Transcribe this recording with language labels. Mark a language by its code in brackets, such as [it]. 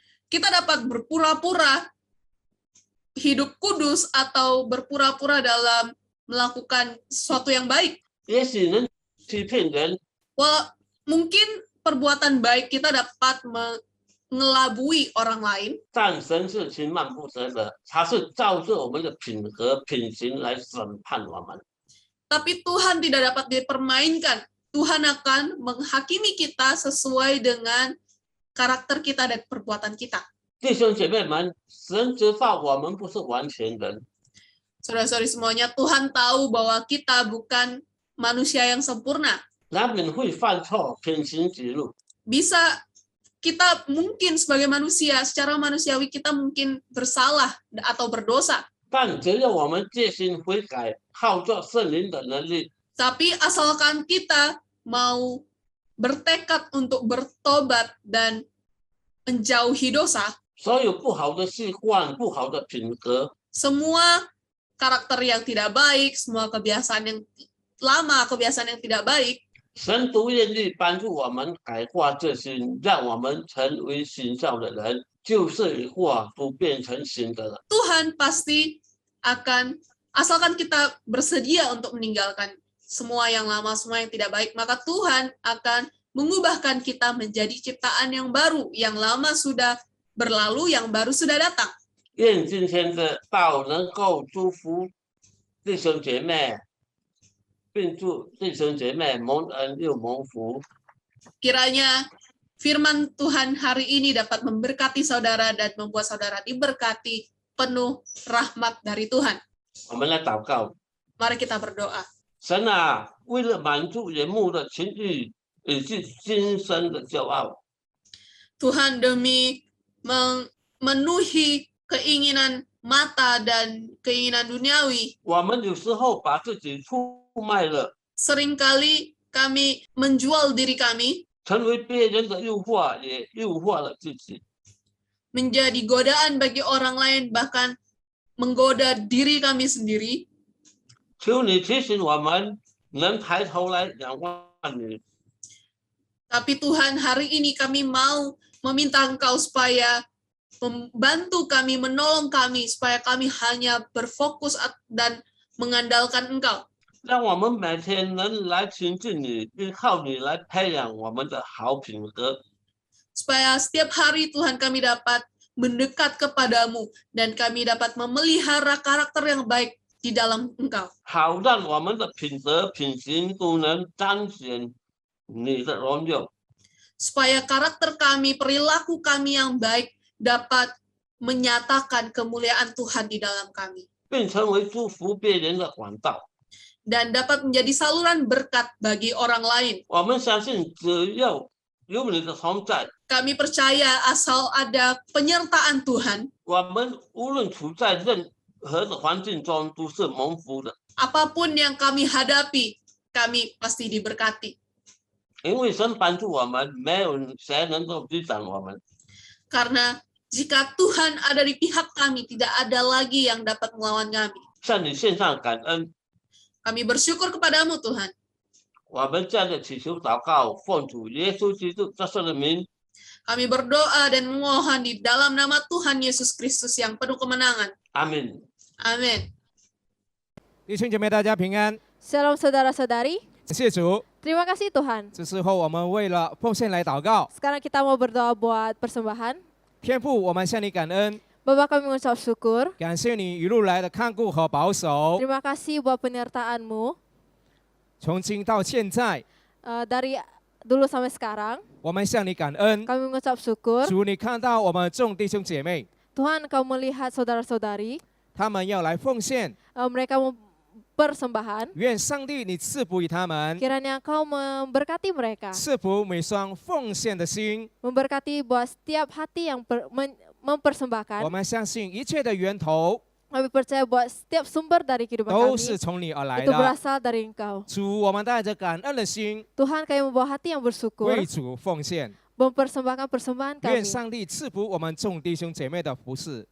[id] Kita dapat berpura-pura hidup kudus atau berpura-pura dalam melakukan sesuatu yang baik. [zh] 也许能欺骗人， [id] Mungkin perbuatan baik kita dapat mengelabui orang lain, [zh] 但神是轻慢不得的，他是照着我们的品格品行来审判我们。 [id] tapi Tuhan tidak dapat dipermainkan. Tuhan akan menghakimi kita sesuai dengan karakter kita dan perbuatan kita. [zh] 弟兄姐妹们，神知道我们不是完全人， [id] Saudara-saudari semuanya, Tuhan tahu bahwa kita bukan manusia yang sempurna. [zh] 难免会犯错、偏行己路。 [id] Bisa kita mungkin sebagai manusia, secara manusiawi kita mungkin bersalah atau berdosa. [zh] 但只要我们决心悔改，靠着圣灵的能力， [id] Tapi asalkan kita mau bertekad untuk bertobat dan menjauhi dosa, [zh] 所有不好的习惯、不好的品格， [id] semua karakter yang tidak baik, semua kebiasaan yang lama, kebiasaan yang tidak baik, [zh] 神都愿意帮助我们改化这心，让我们成为新造的人，旧事已过，都变成新的了。 [id] Tuhan pasti akan, asalkan kita bersedia untuk meninggalkan semua yang lama, semua yang tidak baik, maka Tuhan akan mengubahkan kita menjadi ciptaan yang baru, yang lama sudah berlalu, yang baru sudah datang. [zh] 愿今天的道能够祝福弟兄姐妹，并祝弟兄姐妹蒙恩又蒙福。 [id] Kiranya firman Tuhan hari ini dapat memberkati saudara dan membuat saudara diberkati penuh rahmat dari Tuhan. [zh] 我们来祷告， [id] Mari kita berdoa. [zh] 神啊，为了满足眼目的情欲以及今生的骄傲， [id] Tuhan, demi memenuhi keinginan mata dan keinginan duniawi, [zh] 我们有时候把自己出卖了， [id] seringkali kami menjual diri kami [zh] 成为别人的诱惑，也诱惑了自己。 [id] menjadi godaan bagi orang lain, bahkan menggoda diri kami sendiri. [zh] 求你提醒我们，能抬头来仰望你， [id] Tapi Tuhan, hari ini kami mau meminta Engkau supaya membantu kami, menolong kami, supaya kami hanya berfokus dan mengandalkan Engkau. [zh] 让我们每天能来亲近你，依靠你来培养我们的好品格。 [id] Supaya setiap hari Tuhan kami dapat mendekat kepadamu, dan kami dapat memelihara karakter yang baik di dalam Engkau. [zh] 好让我们的品德、品行都能彰显你的荣耀。 [id] Supaya karakter kami, perilaku kami yang baik dapat menyatakan kemuliaan Tuhan di dalam kami. [zh] 并成为祝福别人的管道。 [id] Dan dapat menjadi saluran berkat bagi orang lain. [zh] 我们相信，只要有你的同在， [id] Kami percaya asal ada penyertaan Tuhan, [zh] 我们无论处在任何的环境中都是蒙福的。 [id] apapun yang kami hadapi, kami pasti diberkati. [zh] 因为神帮助我们，没有谁能够抵挡我们。 [id] Karena jika Tuhan ada di pihak kami, tidak ada lagi yang dapat melawan kami. [zh] 向你献上感恩， [id] Kami bersyukur kepadamu Tuhan. [zh] 我们这样的祈求祷告，奉主耶稣基督得胜的名， [id] Kami berdoa dan memohon di dalam nama Tuhan Yesus Kristus yang penuh kemenangan. [zh] 阿门。 [id] Amin. [zh] 弟兄姐妹，大家平安， [id] Shalom saudara-saudari. [zh] 感谢主。 [id] Terima kasih Tuhan. [zh] 这时候我们为了奉献来祷告， [id] Sekarang kita mau berdoa buat persembahan. [zh] 天父，我们向你感恩， [id] Bapak kami mengucap syukur. [zh] 感谢你一路来的看顾和保守， [id] Terima kasih buat penyertaan-Mu [zh] 从今到现在， [id] dari dulu sampai sekarang. [zh] 我们向你感恩。 [id] Kami mengucap syukur. [zh] 主，你看到我们众弟兄姐妹， [id] Tuhan, Kau melihat saudara-saudari. [zh] 他们要来奉献， [id] Mereka mau persembahan. [zh] 愿上帝你赐福于他们， [id] Kiranya Kau memberkati mereka. [zh] 赐福每双奉献的心。 [id] Memberkati buat setiap hati yang mempersembahkan. [zh] 我们相信一切的源头 [id] Kami percaya buat setiap sumber dari kehidupan [zh] 都 [id] kami [zh] 是从你而来 [id] itu [zh] 的。 [id] berasal dari Engkau. [zh] 主，我们带着感恩的心 [id] Tuhan, kami membawa hati yang bersyukur, [zh] 为主奉献， [id] mempersembahkan persembahan [zh] 愿 [id] kami. [zh] 上帝赐福我们众弟兄姐妹的服侍。